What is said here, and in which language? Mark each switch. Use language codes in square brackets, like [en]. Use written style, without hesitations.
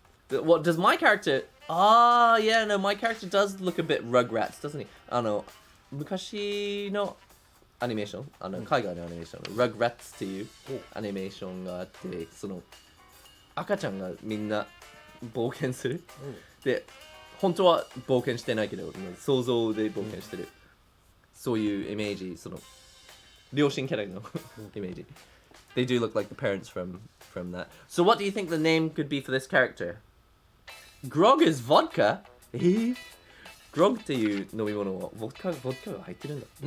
[en] What does my character? Yeah, no, my character does look a bit Rugrats, doesn't he? [ja] 昔のアニメーション、海外のアニメーション、Rugrats っていうアニメーションがあって、その赤ちゃんがみんな冒険する、で本当は冒険してないけど想像で冒険してる、そういうイメージ、その両親キャラのイメージ。 [en] They do look like the parents from that. So what do you think the name could be for this character? Grog is vodka? [ja] Grog っていう飲み物はvodkaが入ってるんだ。